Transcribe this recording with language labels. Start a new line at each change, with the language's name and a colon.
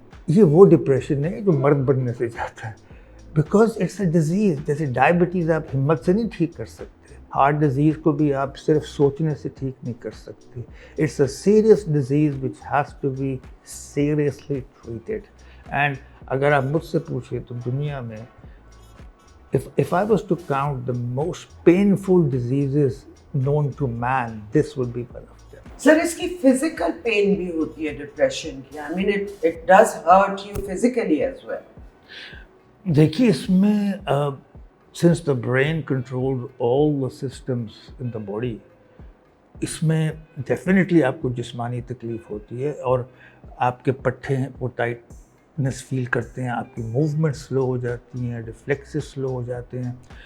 Hindi: ये वो डिप्रेशन है जो मर्द बनने से जाता है,
English: Because it's a disease.
Hindi: जैसे डायबिटीज़ आप हिम्मत से नहीं ठीक कर सकते, हार्ट डिजीज़ को भी आप सिर्फ सोचने से ठीक नहीं कर सकते।
English: It's a serious disease which has to be seriously treated. And
Hindi: अगर आप मुझसे पूछे तो दुनिया में
English: if I was to count the most painful diseases known to man, this would be one of them.
Hindi: Sir, इसकी फिजिकल पेन भी होती है डिप्रेशन की?
English: I mean it does hurt you physically as well?
Hindi: देखिए, इसमें
English: since the brain controls all the systems in the body,
Hindi: इसमें definitely आपको जिस्मानी तकलीफ़ होती है और आपके पट्टे हैं वो टाइटनेस फील करते हैं, आपकी मूवमेंट स्लो हो जाती हैं, रिफ्लेक्सेस स्लो हो जाते हैं।